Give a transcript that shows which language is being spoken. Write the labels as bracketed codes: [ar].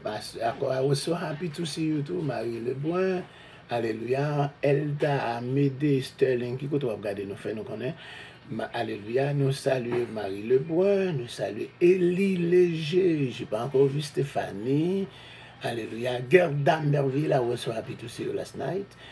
[en] I was so happy to see you too, Marie Lebrun. [fr] Alléluia, Elda Amédée Sterling, qui vous regardez nous, fait nous connaître. Alléluia, nous saluons Marie Lebrun, nous saluons Élie Léger, je n'ai pas encore vu Stéphanie. Alléluia. [en] Gerda Merville, I was so happy to see you last night.